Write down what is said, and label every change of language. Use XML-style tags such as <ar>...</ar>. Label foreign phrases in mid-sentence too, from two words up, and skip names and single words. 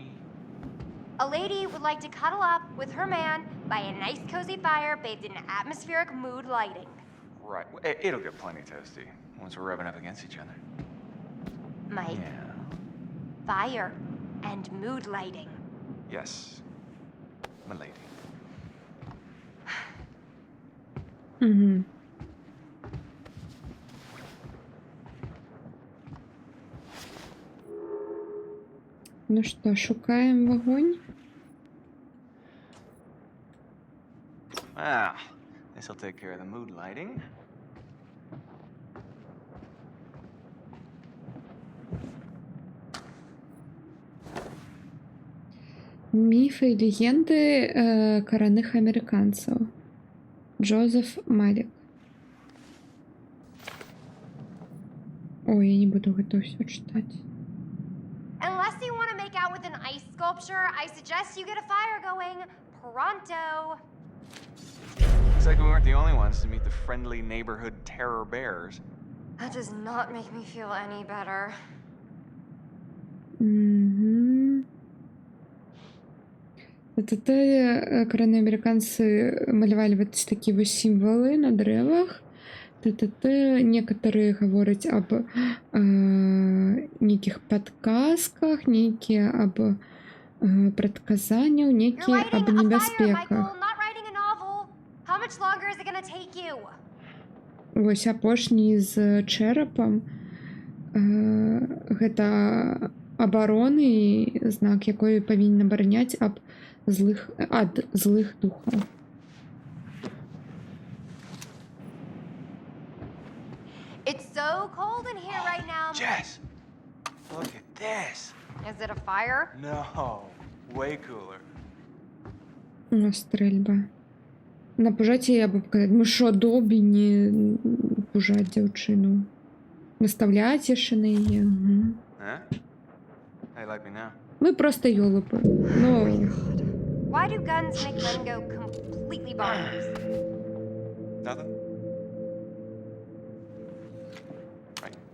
<en>A lady would like to cuddle up with her man by a nice cozy fire bathed in atmospheric mood lighting. Right. It'll get plenty toasty once we're rubbing up against each other. Mike, Yeah. fire and mood lighting. Yes, my lady. Угу.</en> <uk>Ну що, шукаємо вогонь?</uk> <en>Ah, this'll take care of the mood lighting.</en> <uk>Міфи і легенди корінних американців. Джозеф Малік.</uk> <be>Ой, я не буду гэта все читати.</be> <en>Unless you want to make out with with an ice sculpture, I suggest you get a fire going pronto. Looks like we weren't the only ones to meet the friendly neighborhood terror bears. That does not make me feel any better. Угу.</en> <be>Корейноамериканцы малявалі вот такі вось сімвалы на дрэвах. Некаторыя гавораць аб нейкіх падказках, нейкія аб прадказанняў,</be> <en>You're</en> <be>нейкія</be> <en>writing</en> <be>аб</be> <en>a fire,</en> <be>небяспеках.</be> <en>Michael, not writing a novel. How much longer is it gonna take you?</en> <be>Вось апошні з чэрапам гэта абароны, знак якой павінен абараняць ад злых духаў.</be> <en>It's so cold in here right now. Jess, look at this. Is it a fire? No, way cooler.</en> <be>Ну, стрельба. Напужаць яе або паказаць. Мы што, добі не пужаць дзяўчыну? Наставляць яшчэ на яе.</be> <en>Huh? How you like me now?</en> <be>Мы проста ёлупы. Ну,</be> <en>Why do guns make men go completely bonkers? Nothing? Right.</en>